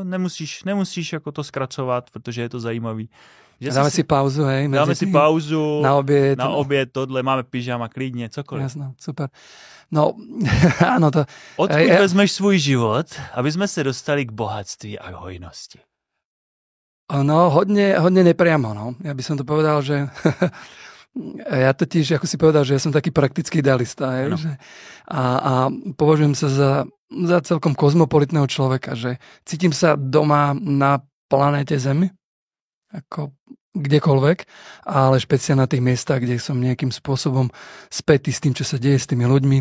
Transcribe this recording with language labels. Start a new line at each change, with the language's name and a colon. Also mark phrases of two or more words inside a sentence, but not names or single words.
Czech: Nemusíš jako to zkracovat, protože je to zajímavý. Dáme si pauzu, hej? Dáme si pauzu, na oběd, tohle, máme pyžama, klidně, cokoliv.
Slovak: Jasno, super. No, áno to...
Czech: Odkud vezmeš svůj život, aby jsme se dostali k bohatství a k hojnosti?
Slovak: No, hodne nepriamo, no. Ja by som to povedal, že... ja totiž, ako si povedal, že ja som taký praktický idealista, hej? Že... A považujem sa za celkom kozmopolitného človeka, že cítim sa doma na planéte Zemi, ako kdekoľvek, ale špeciálne na tých miestach, kde som nejakým spôsobom spätý s tým, čo sa deje s tými ľuďmi.